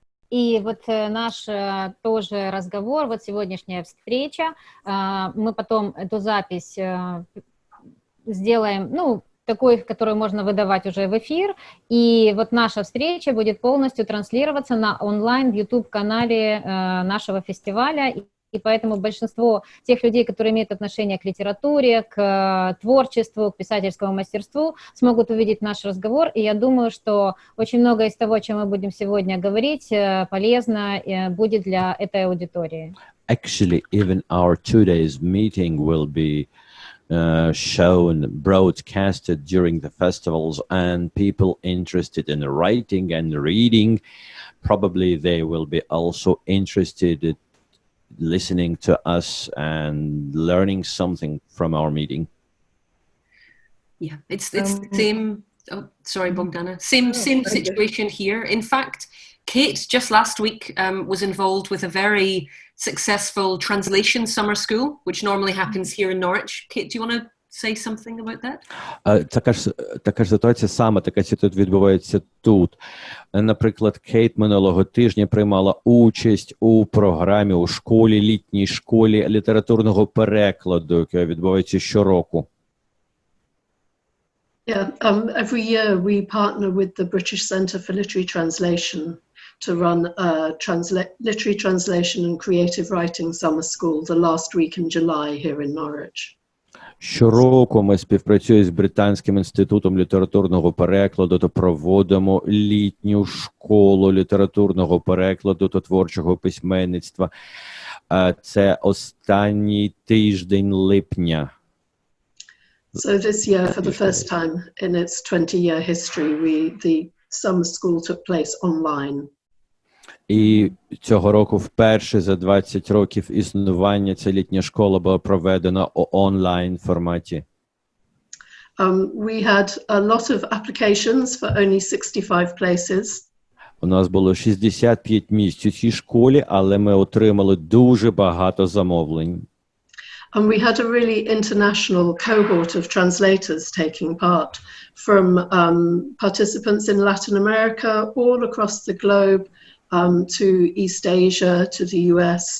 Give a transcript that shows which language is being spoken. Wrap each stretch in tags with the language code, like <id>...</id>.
<ru>И вот наш тоже разговор, вот сегодняшняя встреча, мы потом эту запись сделаем, ну, такой, которую можно выдавать уже в эфир, и вот наша встреча будет полностью транслироваться на онлайн в YouTube-канале нашего фестиваля, и поэтому большинство тех людей, которые имеют отношение к литературе, к творчеству, к писательскому мастерству, смогут увидеть наш разговор, и я думаю, что очень много из того, о чем мы будем сегодня говорить, полезно будет для этой аудитории.</ru> <en>Actually, even our today's meeting will be shown, broadcasted during the festivals, and people interested in writing and reading, probably they will be also interested in listening to us and learning something from our meeting. Yeah, it's the same. Oh, sorry, Bogdana. Same situation here. In fact, Kate just last week was involved with a very successful translation summer school, which normally happens here in Norwich. Kate, do you want to say something about that?</en> <uk>Така ж ситуація, саме така ситуація відбувається тут. Наприклад, Кейт минулого тижня приймала участь у програмі, у школі, літній школі літературного перекладу, яка відбувається щороку.</uk> <en>Yeah, every year we partner with the British Centre for Literary Translation to run a literary translation and creative writing summer school the last week in July here in Norwich.</en> <uk>Щороку ми співпрацюємо з Британським інститутом літературного перекладу та проводимо літню школу літературного перекладу та творчого письменництва. Це останній тиждень липня.</uk> <en>So this year, for the first time in its 20-year history, the summer school took place online.</en> <uk>І цього року вперше за 20 років існування ця літня школа була проведена у онлайн форматі.</uk> <en>We had a lot of applications for only 65 places.</en> <uk>У нас було 65 місць у цій школі, але ми отримали дуже багато замовлень.</uk> <en>And we had a really international cohort of translators taking part, from participants in Latin America all across the globe, to East Asia, to the US.</en>